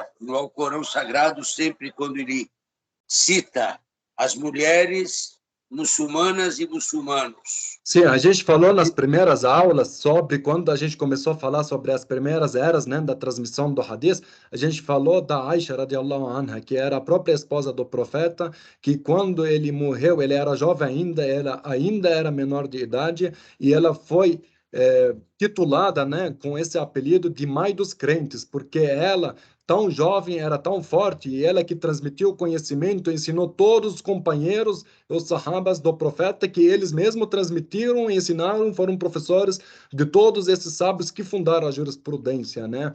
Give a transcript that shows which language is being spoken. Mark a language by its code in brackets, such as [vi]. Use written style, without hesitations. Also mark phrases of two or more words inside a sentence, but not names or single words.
[pt] No Alcorão Sagrado, sempre quando ele cita as mulheres muçulmanas e muçulmanos. Sim, a gente falou nas primeiras aulas sobre quando a gente começou a falar sobre as primeiras eras, né, da transmissão do Hadith, a gente falou da Aisha [ar] رضي الله عنها, [pt] que era a própria esposa do profeta, que quando ele morreu, ele era jovem ainda, ela ainda era menor de idade, e ela foi titulada, né, com esse apelido de Mãe dos Crentes, porque ela tão jovem, era tão forte, e ela que transmitiu o conhecimento, ensinou todos os companheiros, os sahabas do profeta, que eles mesmos transmitiram e ensinaram, foram professores de todos esses sábios que fundaram a jurisprudência, né?